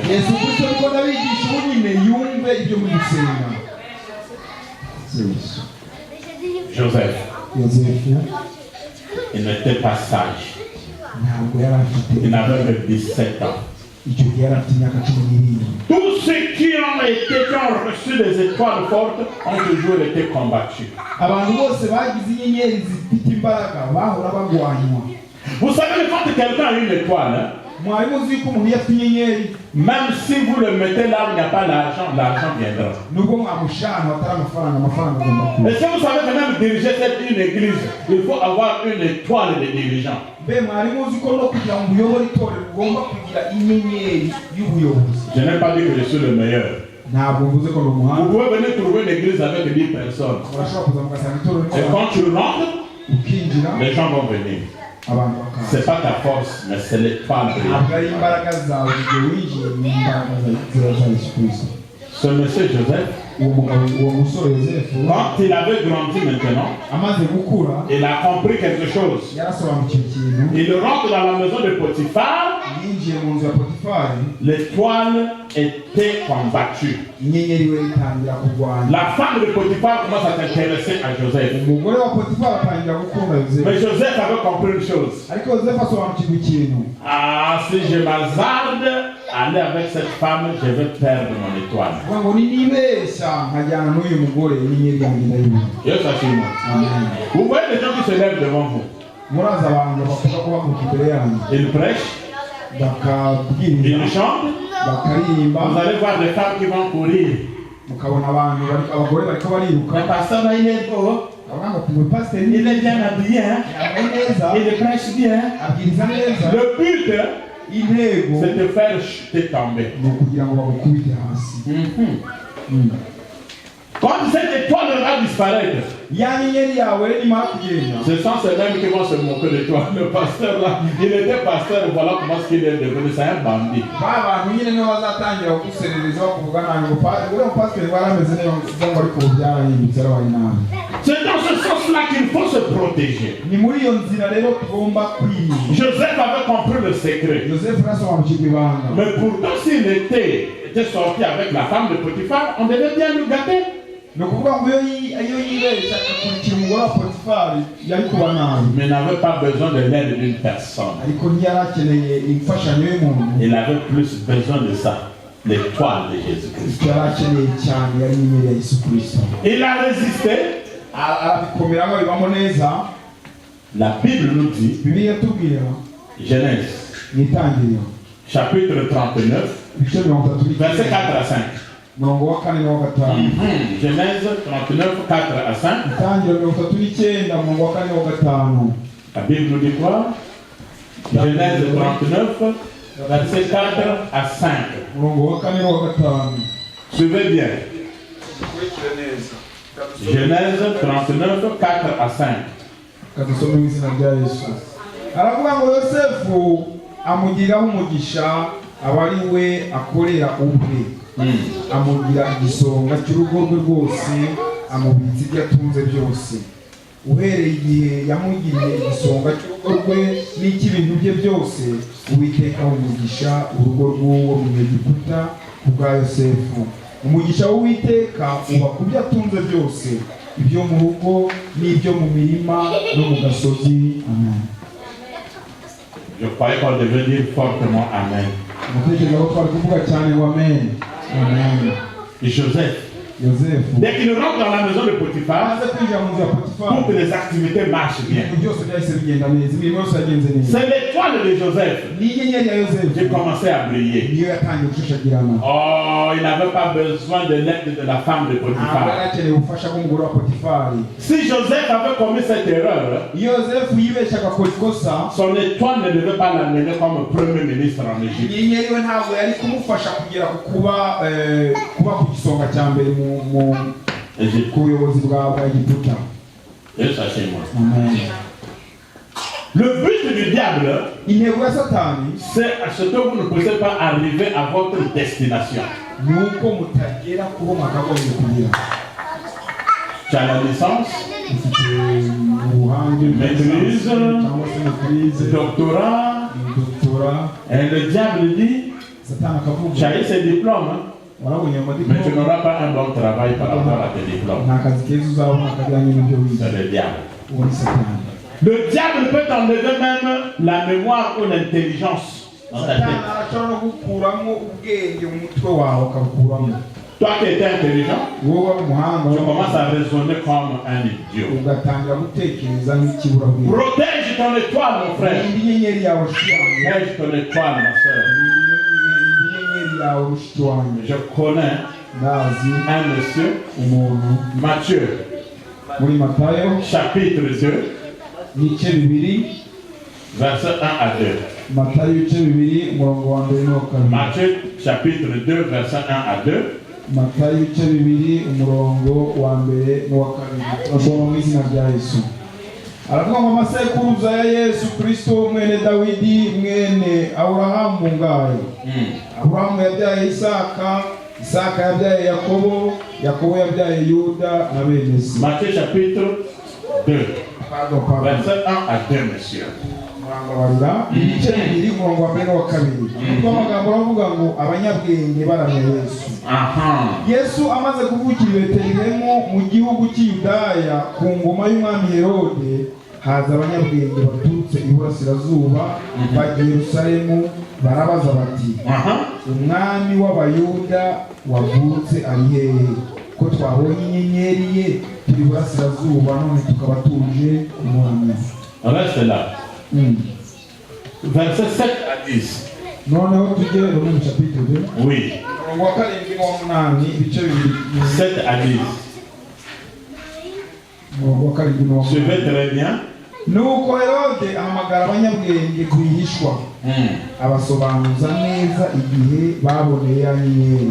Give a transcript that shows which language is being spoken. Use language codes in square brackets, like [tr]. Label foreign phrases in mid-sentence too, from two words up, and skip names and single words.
[rw] Yesu Kristo ariko ndabigisha ubu nyine yumve ibyo muri gusenga. Joseph, Yosefu [fr] il n'était pas sage. [rw] ntabwo yari afite, [fr] Il n'avait que 17 ans. [rw] icyo gihe yari afite imyaka 17. [fr] Tous ceux qui ont reçu des étoiles fortes ont toujours été combattus. [rw] Abantu bose bagize inyenyeri zifite imbaraga bahora bagwanywa. [fr] Vous savez, quand quelqu'un a une étoile, [rw] mwari muzi ko umuntu yafite inyenyeri, [fr] même si vous le mettez là où il n'y a pas l'argent, l'argent viendra. [rw] nubwo mwamushana atari amafaranga agomba kuba. [fr] Et si vous savez que même diriger une église, il faut avoir une étoile de dirigeant. [rw] Be mwari muzi ko no kugira ngo uyobore itorero ugomba kugira inyenyeri y'ubuyobozi. [fr] Je n'ai pas dit que je suis le meilleur. [rw] Ntabwo mvuze ko ni umuhanga. [fr] Vous pouvez venir trouver une église avec 10 personnes. [rw] urashobora kuza mugasanga itorero [fr] Et quand tu rentres, [rw] ukinjira [fr] les gens vont venir. [rw] abantu bakaza. [fr] C'est pas ta force, mais c'est l'étoile [rw] ntabwo [fr] brillante. [rw] ari imbaraga zawe igihe winjiye ni imbaraga za Yesu Kristo. [fr] Ce monsieur Joseph, [rw] uwo musore Yosefu [fr] quand il avait grandi maintenant, [rw] amaze gukura [fr] il a compris quelque chose. [rw] yarasobanukiwe ikintu. [fr] Il rentre dans la maison de Potiphar, [rw] yinjiye mu nzu ya Potifari, [fr] l'étoile était combattue. [rw] inyenyeri we itangira kurwanya. [fr] La femme de Potiphar commence à s'intéresser à Joseph. [rw] umugore wa Potifari atangira gukunda Yosefu. [fr] Mais Joseph avait compris une chose. [rw] ariko Yosefu asobanukirwa ikintu. [fr] Ah, si je m'hazarde à aller avec cette femme, je vais perdre mon étoile. [rw] kuvuga ngo nibeshya nkajyana n'uyu mugore inyenyeri yanjye ndayibona. [fr] Dieu s'assure. Amen. Vous voyez les gens qui se lèvent devant vous. [rw] murazi abantu bakunda kubaguka imbere yanyu [fr] Ils prêchent, [rw] bakabwiriza [fr] ils chantent. [rw] bakaririmba, [fr] Vous allez voir des femmes qui vont courir. [rw] mukabona abantu abagore bariko bariruka. [fr] Le pasteur là, il est beau. [rw] avuga ngo tuwe pasiteri [fr] Il est bien habillé. Hein? [rw] yambaye neza, [fr] Il prêche bien. [rw] abwiriza neza. [fr] Le but, [rw] intego [fr] c'est de faire chuter tomber. [rw] ni ukugira ngo bagukubite hasi. [fr] Quand cette étoile va disparaître, [rw] ya nyenyeri yawe nimara kugenda, [fr] ce sont ces-mêmes qui vont se moquer de toi. Le pasteur là, il était pasteur, voilà comment ce qu'il est devenu, c'est un bandit. [rw] ba bantu nyine nibo bazatangira kuguserereza bakuvuga nabi ngo uriya pasiteri barameze neza ngo ariko ubu byarahindutse arabaye nabi. [fr] C'est dans ce sens-là qu'il faut se protéger. [rw] ni muri iyo nzira rero tugomba kwirinda. [fr] Joseph avait compris le secret. [rw] Yosefu arasobanukirwa ibanga. [fr] Mais pourtant, s'il était sorti avec la femme de Potiphar, on devait bien le gâter. [rw] ni ukuvuga ngo iyo yibeshya agakurikira umugore wa Potifari yari kuba nabi. [fr] Mais il n'avait pas besoin de l'aide d'une personne. [rw] ariko ntiyari akeneye imfashanyo y'umuntu. [fr] Il avait plus besoin de ça, l'étoile de Jésus-Christ. [rw] icyo yari akeneye cyane yari inyenyeri ya Yesu Kristo. [fr] Il a résisté. [rw] arabikomeraho bibamo neza. [fr] La Bible nous dit, [rw] bibiliya tubwira [fr] Genèse, [rw] mu itangiriro [fr] chapitre 39, [rw] ibice 33 [fr] verset 4 à 5. [rw] murongo wa 4 n'uwa 5. [fr] Genèse 39, 4 à 5. [rw] itangiriro 39 murongo wa 4 n'uwa 5. [fr] La Bible nous dit quoi? Genèse 39, verset 4 à 5. [rw] murongo wa 4 n'uwa 5. [fr] Suivez bien. Genèse 39, 4 à 5. [rw] kadusome mu izina rya Yesu. aravuga ngo Yosefu amugiraho umugisha aba ari we akorera ubwe. amugira igisonga cy'urugo rwe rwose, amubitsa ibyo atunze byose. uhereye igihe yamugiriye igisonga cy'urugo rwe n'icy'ibintu bye byose, Uwiteka umugisha urugo rw'uwo Munyegiputa ku bwa Yosefu. umugisha w'Uwiteka uba ku byo atunze byose, ibyo mu rugo n'ibyo mu mirima no mu gasozi. Amen. [fr] Je croyais qu'on devait dire fortement Amen. [rw] Mutekereza ko twari kuvuga cyane ngo amen. Amen. [fr] Et Joseph, [rw] Yosefu [fr] dès qu'il rentre dans la maison de Potiphar, [rw] amaze kwinjira mu nzu ya [fr] pour [rw] Potifari, [fr] que les activités marchent bien, [rw] ibintu byose byahise bigenda neza, imirimo yose yagenze neza. [fr] c'est l'étoile de Joseph [rw] n'inyenyeri ya Yosefu [fr] qui commençait à briller. [rw] niyo yatangiye gushashagirana. [fr] Oh, il n'avait pas besoin de l'aide de la femme de [rw] ntabwo yari [fr] Potiphar. [rw] akeneye ubufasha bw'umugore wa Potifari. [fr] Si Joseph avait commis cette erreur, [rw] iyo Yosefu yibeshya agakora ikosa, [fr] son étoile ne devait pas l'amener comme premier ministre en Égypte. [rw] inyenyeri we ntabwo yari kumufasha kugera ku kuba ku gisonga cya mbere ku buyobozi bwa Egiputa. [fr] Et sachez-moi. Amen. Le but du diable, [rw] intego ya Satani [fr] c'est à ce que vous ne puissiez pas arriver à votre destination. [rw] ni uko mutagera kubo mwakagombye kugera. [fr] Tu as la licence, [rw] ufite ubuhange [fr] Maîtrise, [rw] cyangwa se maîtrise, [fr] doctorat, [rw] doctorat. [fr] et le diable dit, [rw] Satani [fr] tu [rw] akavuga [fr] as eu ces diplômes, hein, [rw] warabonye [fr] mais tu [rw] amadiplome [fr] n'auras pas un bon travail par rapport à tes diplômes. [rw] nta kazi keza uzabona kajyanye n'ibyo wize. [fr] C'est le diable. [rw] uwo ni Satani. [fr] Le diable peut enlever même la mémoire ou l'intelligence dans ta tête. Toi qui étais intelligent, tu commences à raisonner comme un idiot. Protège ton étoile, mon frère. Protège ton étoile, ma soeur. Je connais un monsieur, Matthieu, chapitre 2, verset 1 à 2. Matthieu, chapitre 2, verset 1 à 2. [rw] Matayo ibice bibiri umurongo wa mbere n'uwa kabiri. Turasoma mu izina rya Yesu. Aravuga ngo amasekuruza ya Yesu Kristo mwene Dawidi mwene Aburahamu ngaye. Aburahamu yabyaye Isaka, Isaka yabyaye Yakobo, Yakobo yabyaye Yuda na bene se. [fr] Matthieu chapitre 2, verset 1 à 2, monsieur. [rw] Ibice bibiri umurongo wa mbere n'uwa kabiri. Kuko amagambo aravuga ngo abanyabwenge baramya Yesu. Yesu amaze kuvukira i Betelehemu mu gihugu cy'Iyudaya ku ngoma y'umwami Herode, haza abanyabwenge baturutse iburasirazuba bajya i Yerusalemu barabaza bati, umwami w'Abayuda wavutse ari hehe? Ko twabonye inyenyeri ye turi iburasirazuba none tukaba tuje kumuramya. [fr] Reste là. Verset 7 à 10. [rw] Noneho tujye mu chapitre 2. [fr] Oui. 7 à 10. Suivez très bien. [rw] Nuko Herode ahamagara abanyabwenge kwihishwa, abasobanuza neza igihe baboneye ya nyenyeri.